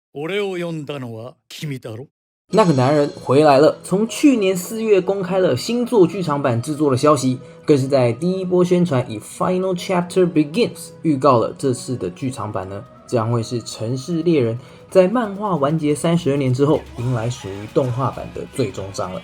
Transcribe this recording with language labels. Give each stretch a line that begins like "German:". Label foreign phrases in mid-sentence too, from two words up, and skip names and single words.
Japanese: 俺を呼んだのは君だろ。
Chinese: 那个男人回来了，从去年4月公开了新作剧场版制作的消息，更是在第一波宣传以 Final Chapter Begins 预告了这次的剧场版呢，将会是《城市猎人》在漫画完结32年之后，迎来属于动画版的最终章了。